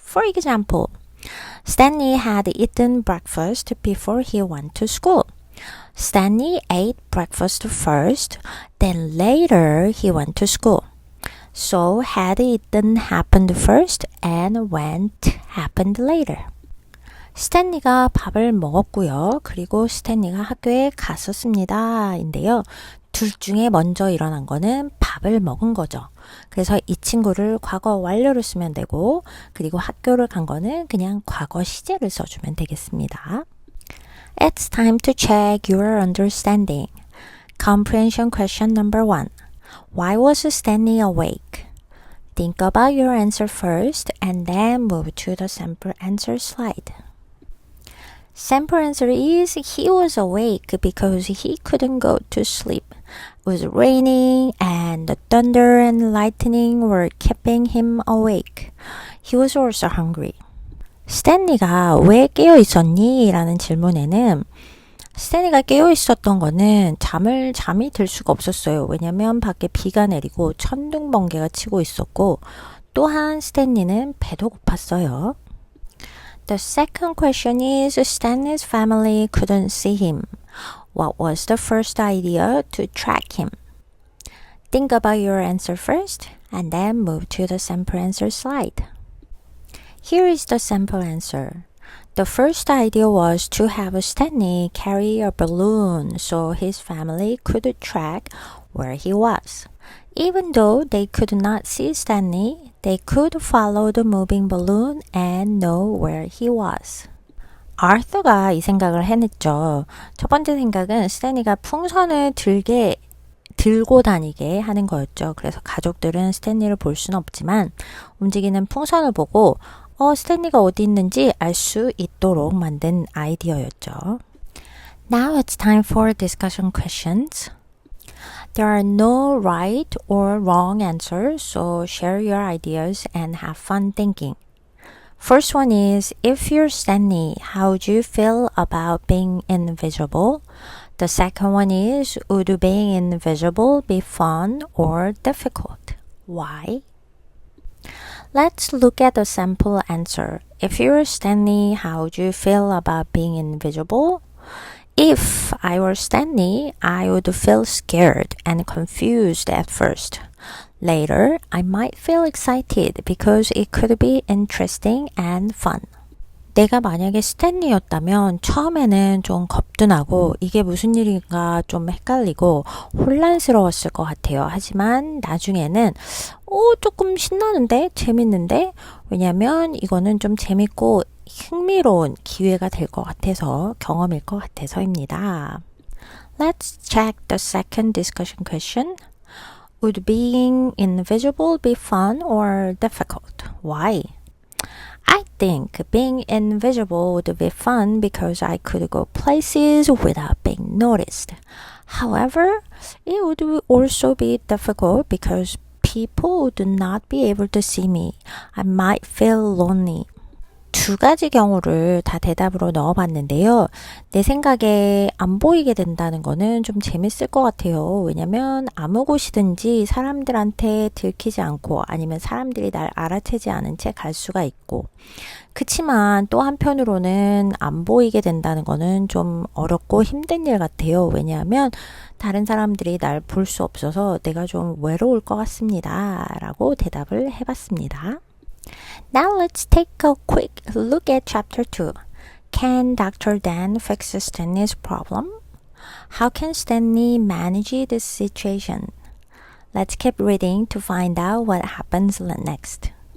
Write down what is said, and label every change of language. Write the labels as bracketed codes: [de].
[en] For example, Stanley had eaten breakfast before he went to school. Stanley ate breakfast first, then later he went to school. So had eaten happened first and went happened later. [ko] 스탠리가 밥을 먹었고요. 그리고 스탠리가 학교에 갔었습니다. 인데요. 둘 중에 먼저 일어난 거는 밥을 먹은 거죠. 그래서 이 친구를 과거 완료로 쓰면 되고, 그리고 학교를 간 거는 그냥 과거 시제를 써주면 되겠습니다. [en] It's time to check your understanding. Comprehension question number 1. Why was Stanley awake? Think about your answer first and then move to the sample answer slide. Sample answer is he was awake because he couldn't go to sleep. It was raining and the thunder and lightning were keeping him awake. He was also hungry. [ko] 스탠리가 왜 깨어 있었니? 라는 질문에는 스탠리가 깨어 있었던 거는 잠이 들 수가 없었어요. 왜냐면 밖에 비가 내리고 천둥 번개가 치고 있었고, 또한 스탠리는 배도 고팠어요. [en] The second question is Stanley's family couldn't see him. What was the first idea to track him? Think about your answer first and then move to the sample answer slide. Here is the sample answer. The first idea was to have Stanley carry a balloon so his family could track where he was. Even though they could not see Stanley, they could follow the moving balloon and know where he was. [ko] 아서가 이 생각을 해냈죠. 첫 번째 생각은 스탠리가 풍선을 들고 다니게 하는 거였죠. 그래서 가족들은 스탠리를 볼 수는 없지만 움직이는 풍선을 보고 스탠리가 어디 있는지 알 수 있도록 만든 아이디어였죠. [en] Now it's time for discussion questions. There are no right or wrong answers, so share your ideas and have fun thinking. First one is, if you're Stanley, how would you feel about being invisible? The second one is, would being invisible be fun or difficult? Why? Let's look at the sample answer. If you were Stanley, how would you feel about being invisible? If I were Stanley, I would feel scared and confused at first. Later, I might feel excited because it could be interesting and fun. [ko] 내가 만약에 스탠리였다면 처음에는 좀 겁도 나고 이게 무슨 일인가 좀 헷갈리고 혼란스러웠을 것 같아요. 하지만 나중에는 조금 신나는데? 재밌는데? 왜냐면 이거는 좀 재밌고 흥미로운 기회가 될 것 같아서 경험일 것 같아서입니다. [en] Let's check the second discussion question. Would being invisible be fun or difficult? Why? I think being invisible would be fun because I could go places without being noticed. However, it would also be difficult because people would not be able to see me. I might feel lonely. [ko] 두 가지 경우를 다 대답으로 넣어봤는데요. 내 생각에 안 보이게 된다는 거는 좀 재밌을 것 같아요. 왜냐면 아무 곳이든지 사람들한테 들키지 않고 아니면 사람들이 날 알아채지 않은 채 갈 수가 있고 그치만 또 한편으로는 안 보이게 된다는 거는 좀 어렵고 힘든 일 같아요. 왜냐하면 다른 사람들이 날 볼 수 없어서 내가 좀 외로울 것 같습니다. 라고 대답을 해봤습니다. [en] Now let's take a quick look at chapter 2. Can Dr. Dan fix Stanley's problem? How can Stanley manage this situation? Let's keep reading to find out what happens next.